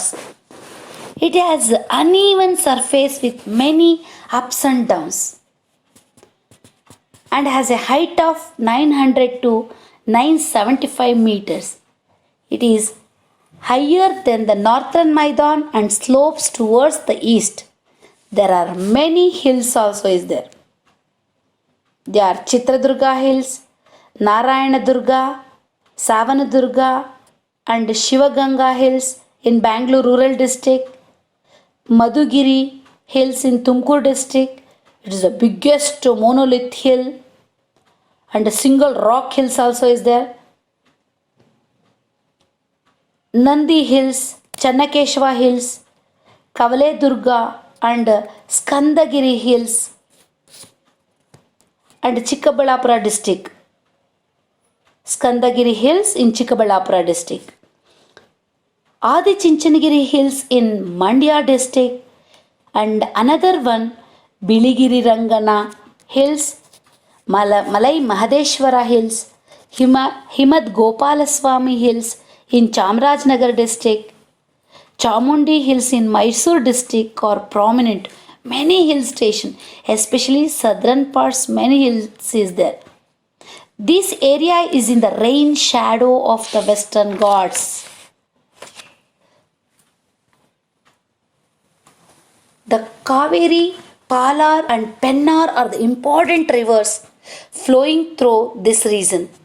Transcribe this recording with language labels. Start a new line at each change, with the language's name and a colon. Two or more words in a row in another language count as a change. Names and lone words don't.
English: It has uneven surface with many ups and downs and has a height of 900 to 975 meters. It is higher than the northern Maidan and slopes towards the east. There are many hills also is there. They are Chitradurga Hills, Narayanadurga, Savanadurga and Shivaganga Hills in Bangalore Rural District, Madhugiri Hills in Tumkur District. It is the biggest monolith hill and a single rock hills also is there. Nandi Hills, Channakeshwa Hills, Kavale Durga and Skandagiri Hills and Chikkabalapura district. Skandagiri Hills in Chikkabalapura district. Adi Chinchanagiri Hills in Mandya district and another one Biligiri Rangana Hills, Malai Mahadeshwara Hills, Himad Gopalaswamy Hills in Chamarajnagar district, Chamundi Hills in Mysore district are prominent. Many hill stations, especially southern parts, many hills is there. This area is in the rain shadow of the Western Ghats. The Kaveri, Palar and Pennar are the important rivers flowing through this region.